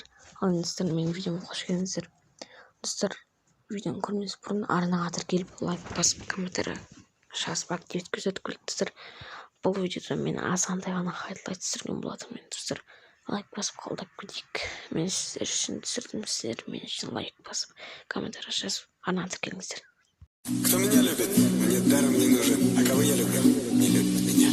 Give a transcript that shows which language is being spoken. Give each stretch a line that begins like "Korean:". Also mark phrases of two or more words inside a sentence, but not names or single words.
Kazakh: Ал енді сіздер менің видеома қош келдіңіздер. Достар, видеоны көрмес бұрын арнаға тіркеліп лайк басып комментарий жазып активет көрсетіп келейік достар. Бұл видеода мен азғантай ғана хайлайт түсірген болатынмын достар. Лайк басып қолдап кетейік. Мен сіздер үшін түсірдім, сіздер мен үшін лайк басып комментарий жазып арнаға тіркеліңіздер.
Russian: Кто меня любит, мне даром не нужен, а кого я люблю, не любит.